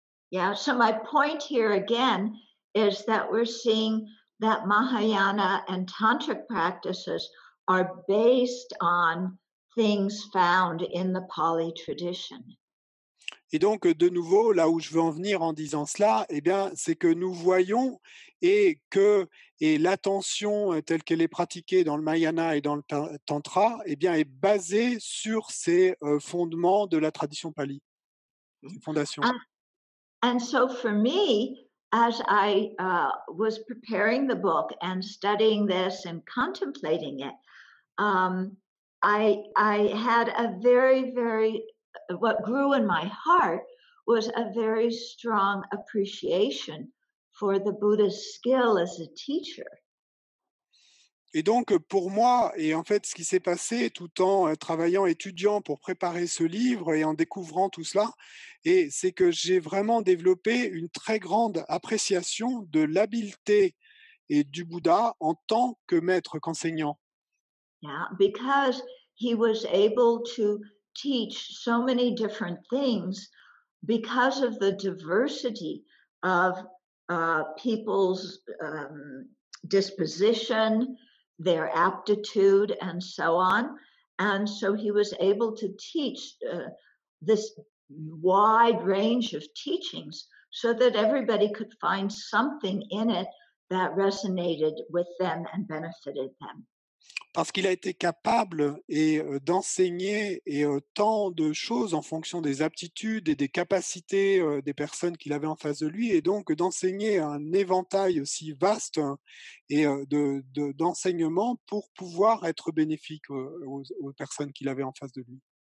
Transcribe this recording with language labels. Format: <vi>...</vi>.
<en>yeah, so my point here again is that we're seeing that Mahayana and Tantric practices are based on things found in the Pali tradition.</en> <fr>Et donc, de nouveau, là où je veux en venir en disant cela, eh bien, c'est que nous voyons et l'attention telle qu'elle est pratiquée dans le Mahayana et dans le Tantra, eh bien, est basée sur ces fondements de la tradition pali, ces fondations.</fr> <en>And so for me, as I was preparing the book and studying this and contemplating it, I had a very what grew in my heart was a very strong appreciation for the Buddha's skill as a teacher.</en> <fr>Et donc, pour moi, et en fait, ce qui s'est passé tout en travaillant, étudiant pour préparer ce livre et en découvrant tout cela, et c'est que j'ai vraiment développé une très grande appréciation de l'habileté et du Bouddha en tant que maître qu'enseignant.</fr> <en>Yeah, because he was able to teach so many different things because of the diversity of people's disposition, their aptitude, and so on. And so he was able to teach this wide range of teachings so that everybody could find something in it that resonated with them and benefited them.</en> <fr>Parce qu'il a été capable d'enseigner tant de choses en fonction des aptitudes et des capacités des personnes qu'il avait en face de lui, et donc d'enseigner un éventail aussi vaste d'enseignements pour pouvoir être bénéfique aux personnes qu'il avait en face de lui.</fr>